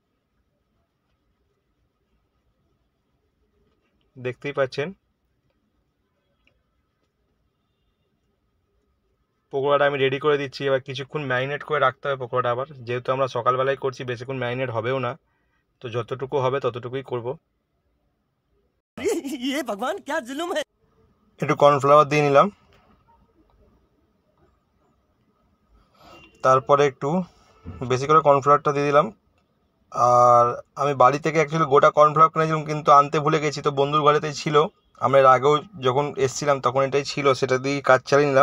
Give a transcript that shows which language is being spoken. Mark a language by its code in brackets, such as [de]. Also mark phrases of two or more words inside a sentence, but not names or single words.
[bn] দেখতেই পাচ্ছেন পকোড়াটা আমি রেডি করে দিচ্ছি। এবার কিছুক্ষণ ম্যারিনেট করে রাখতে হবে পকোড়াটা, আবার যেহেতু আমরা সকালবেলায় করছি বেশিক্ষণ ম্যারিনেট হবেও না, তো যতটুকু হবে ততটুকুই করব। [hi] ये भगवान क्या जुल्म है। [bn] একটু কর্নফ্লাওয়ার দিয়ে নিলাম, তারপরে একটু বেশি করে কর্নফ্লাওয়ারটা দিয়ে দিলাম। আর আমি বাড়ি থেকে অ্যাকচুয়ালি গোটা কর্নফ্লাওয়ার কিনেছিলাম, কিন্তু আনতে ভুলে গেছি, তো বন্ধুর ঘরেতেই ছিল। আমরা এর আগেও যখন এসছিলাম তখন এটাই ছিল, সেটা দিয়ে কাজ চালিয়ে নিলাম।